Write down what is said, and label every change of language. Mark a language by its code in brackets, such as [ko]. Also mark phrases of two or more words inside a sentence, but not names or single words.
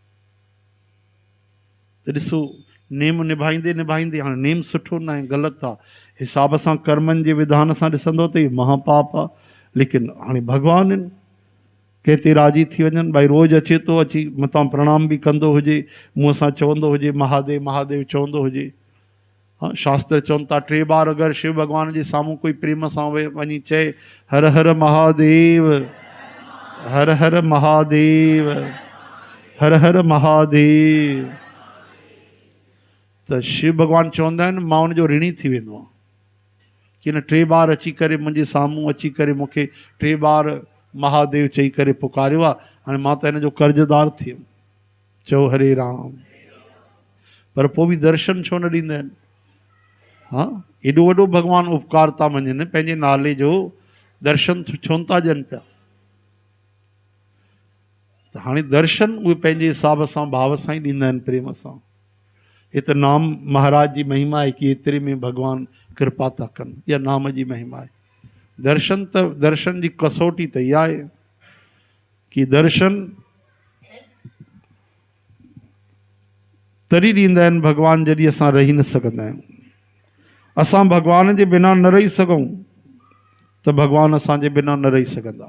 [sd] त ॾिसो, नेम निभाईंदे निभाईंदे, हाणे नेम सुठो न आहे, ग़लति आहे, हिसाब सां कर्मनि जे विधान सां ॾिसंदो त इहो महापाप आहे। लेकिन हाणे भॻवानु आहिनि, कंहिं ते राज़ी थी वञनि। भई रोज़ु अचे थो, अची मतां प्रणाम बि कंदो हुजे, मुंहं सां चवंदो हुजे महादेव महादेव चवंदो हुजे। हाँ, शास्त्र चवनि था 3 बार अगरि शिव भॻवान जे साम्हूं कोई प्रेम सां वञी चए हर हर महादेव, हर हर महादेव, हर हर महादेव, त शिव भॻवानु चवंदा आहिनि मां उनजो ऋणी थी वेंदो आहियां कि न 3 बार अची करे मुंहिंजे साम्हूं अची करे मूंखे 3 बार महादेव चई करे पुकारियो आहे, हाणे मां त हिन जो कर्ज़दार थी वियुमि। चओ हरे राम। पर पोइ बि दर्शन छो न ॾींदा आहिनि? हा, एॾो वॾो भॻवानु उपकार था मञनि, पंहिंजे नाले जो दर्शन छो नथा ॾियनि पिया? त हाणे दर्शन उहे पंहिंजे हिसाब सां भाव सां ई ॾींदा आहिनि, प्रेम सां। [hi] ये तो नाम महाराज जी महिमा है [sd] कि एतिरे में भगवान कृपा था कनि, या नाम जी महिमा है। दर्शन जी कसौटी त इहा आहे कि दर्शन तरी ॾींदा आहिनि भगवान जॾहिं असां रही न सघंदा आहियूं। असां भगवान जे बिना न रही सघूं त भगवान असांजे बिना न रही सघंदा।